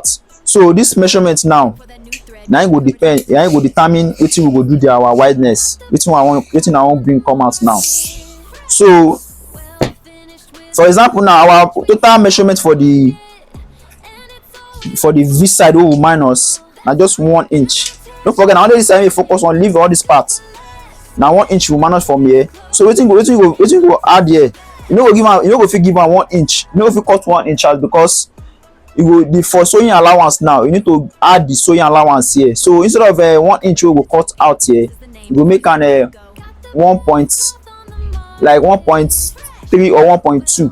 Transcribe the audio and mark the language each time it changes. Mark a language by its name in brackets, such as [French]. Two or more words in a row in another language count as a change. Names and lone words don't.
[Nigerian Pidgin] So this measurement now it go depend, it go determine wetin we go do our wideness, wetin I want bring come out now. So for example now our total measurement for the v side we will minus na just 1 inch. Don't forget now this time we focus on leave all these parts. Now 1 inch we manage from here. So wetin go add here, you no go fit give am 1 inch, you no go fit cut 1 inch out because you go for sewing allowance now you need to add the sewing allowance here. So instead of 1 inch we go cut out here, you go make an 1.3 or 1.2.